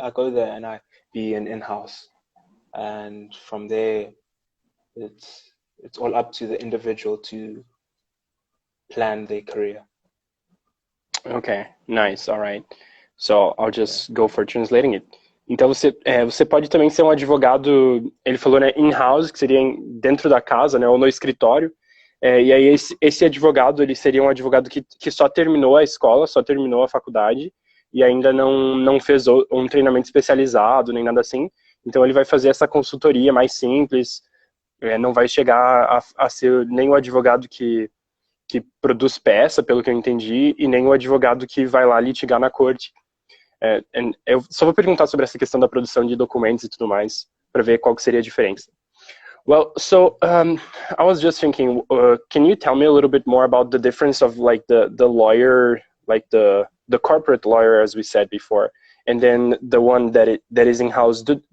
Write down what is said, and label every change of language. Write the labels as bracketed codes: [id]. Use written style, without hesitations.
[en] I go there and I be an in-house, and from there it's all up to the individual to plan their career. Okay, nice, all right. So I'll just go for translating it. [pt] Então você pode também ser um advogado, ele falou, né, in-house, que seria dentro da casa, né, ou no escritório. E aí esse advogado, ele seria um advogado que só terminou a escola, só terminou a faculdade e ainda não fez um treinamento especializado, nem nada assim. Então ele vai fazer essa consultoria mais simples, não vai chegar a ser nem o advogado que produz peça, pelo que eu entendi, e nem o advogado que vai lá litigar na corte. Eu só vou perguntar sobre essa questão da produção de documentos e tudo mais, para ver qual que seria a diferença. [en] Well, so I was just thinking, can you tell me a little bit more about the difference of like the lawyer, like the corporate lawyer, as we said before, and then the one that is in-house?